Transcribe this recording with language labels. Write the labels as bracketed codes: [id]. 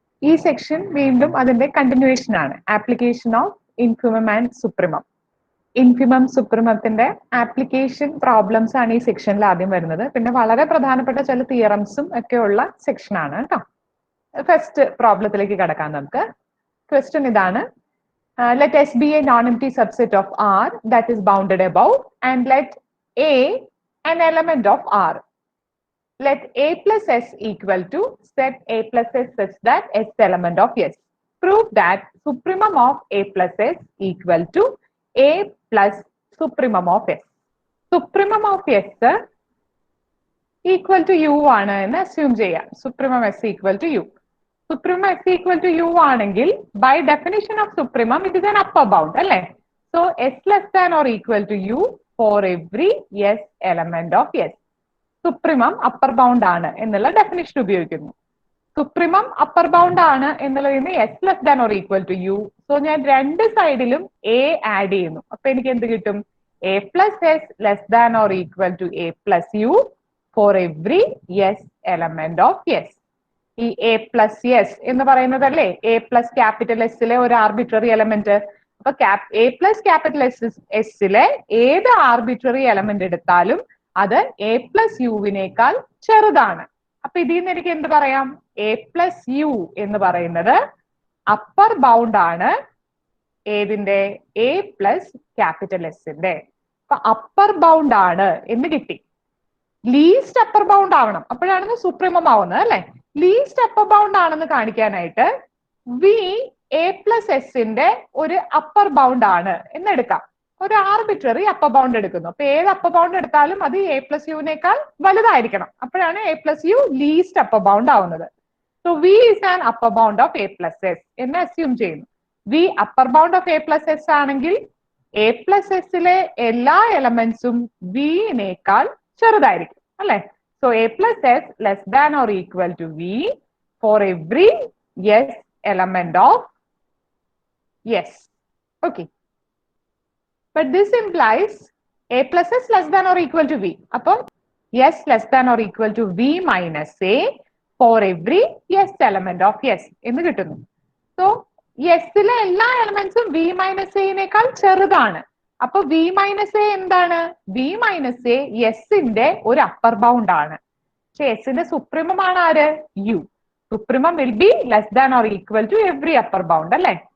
[ml] ഈ സെക്ഷൻ വീണ്ടും അതിന്റെ കണ്ടിന്യൂവേഷൻ ആണ്. [en] Application of infimum and supremum. [ml] Infimum സുപ്രിമത്തിന്റെ application problems ആണ് ഈ സെക്ഷനിൽ ആദ്യം വരുന്നത്. പിന്നെ വളരെ പ്രധാനപ്പെട്ട ചില തിയറംസും ഒക്കെ ഉള്ള സെക്ഷൻ ആണ് കേട്ടോ. ഫസ്റ്റ് പ്രോബ്ലത്തിലേക്ക് കടക്കാം നമുക്ക്. ക്വസ്റ്റ്യൻ ഇതാണ്. [en] Let S be a non-empty subset of R that is bounded above, and let A an element of R. Let A plus S equal to set A plus S such that S element of S. Prove that supremum of A plus S equal to A plus supremum of S. Supremum of S equal to U [ml] ആണ് എന്ന് [en] assume [ml] ചെയ്യാം. [en] Supremum S equal to U. Supremum S equal to U [ml] ആണെങ്കിൽ [en] by definition of supremum it is an upper bound [ml] അല്ലേ? [en] So S less than or equal to U for every S element of S. [ml] Supremum upper bound ആണ് എന്നുള്ള definition ഉപയോഗിക്കുന്നു. [en] Supremum upper bound [ml] ആണ് എന്നുള്ളതിന് [en] S less than or equal to U. [ml] So ഞാൻ രണ്ട് സൈഡിലും A add ചെയ്യുന്നു. അപ്പൊ എനിക്ക് എന്ത് കിട്ടും? [en] A plus S less than or equal to A plus U for every S element of S. [ml] ഈ എ പ്ലസ് എസ് എന്ന് പറയുന്നതല്ലേ എ പ്ലസ് ക്യാപിറ്റൽ എസിലെ ഒരു ആർബിട്രറി എലമെന്റ്. അപ്പൊ എ പ്ലസ് ക്യാപിറ്റൽ എസിലെ ഏത് ആർബിട്രറി എലമെന്റ് എടുത്താലും അത് എ പ്ലസ് യുവിനേക്കാൾ ചെറുതാണ്. അപ്പൊ ഇതിൽ നിന്ന് എനിക്ക് എന്ത് പറയാം? എ പ്ലസ് യു എന്ന് പറയുന്നത് അപ്പർ ബൗണ്ട് ആണ് ഏതിന്റെ? എ പ്ലസ് ക്യാപിറ്റൽ എസിന്റെ. അപ്പൊ അപ്പർ ബൗണ്ട് ആണ് എന്ന് കിട്ടി. ലീസ്റ്റ് അപ്പർ ബൗണ്ട് ആവണം, അപ്പോഴാണ് സുപ്രീമം ആവുന്നത് അല്ലെ? ലീസ്റ്റ് അപ്പർ ബൗണ്ട് ആണെന്ന് കാണിക്കാനായിട്ട് വി എ പ്ലസ് എസിന്റെ ഒരു അപ്പർ ബൗണ്ട് ആണ് എന്നെടുക്കാം. ഒരു ആർബിട്രറി അപ്പർ ബൗണ്ട് എടുക്കുന്നു. അപ്പൊ ഏത് അപ്പർ ബൗണ്ട് എടുത്താലും അത് എ പ്ലസ് യുവിനേക്കാൾ വലുതായിരിക്കണം. അപ്പോഴാണ് A plus U least upper bound ആവുന്നത്. [en] so v is an upper bound of A plus S [ml] എന്ന് അസ്യൂം ചെയ്യുന്നു. V upper bound of A plus S ആണെങ്കിൽ എ പ്ലസ് എസിലെ എല്ലാ എലമെന്റ്സും വിനേക്കാൾ ചെറുതായിരിക്കും അല്ലെ? [en] So A plus S less than or equal to V for every S element of S. Okay. But this implies A plus S less than or equal to V. Upon S less than or equal to V minus A for every S element of S. [ml] എന്ന് കിട്ടുന്നു. So S ലെ എല്ലാ എലമെന്റ്സും V minus A നേക്കാൾ ചെറുതാണ്. അപ്പൊ V minus A എന്താണ്? V minus A എസിന്റെ ഒരു അപ്പർ ബൗണ്ട് ആണ്. പക്ഷെ എസിന്റെ സുപ്രീമം ആണ് ആര്? [en] U. Supremum will be less than or equal to every upper bound [ml] അല്ലെ?